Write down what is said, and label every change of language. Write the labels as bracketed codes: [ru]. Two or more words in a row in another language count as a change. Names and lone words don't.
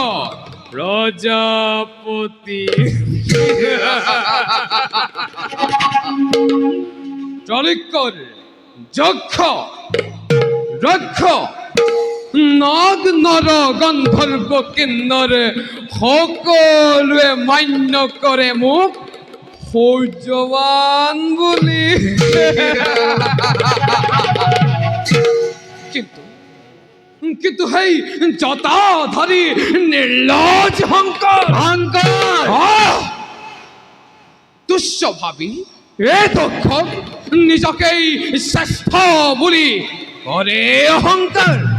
[as] প্রজাপতি চলিকর যক্ষ রক্ষ নাগ নর গন্ধর্ব কিন্নর সকলোৱে মান্য কৰে মোক সৌৰ্যৱান বুলি কিন্তু সেই জটাধাৰী নিৰ্লজ শংকৰ তুচ্ছ ভাবি এই দক্ষক নিজকেই শ্ৰেষ্ঠ বুলি কৰে অহংকাৰ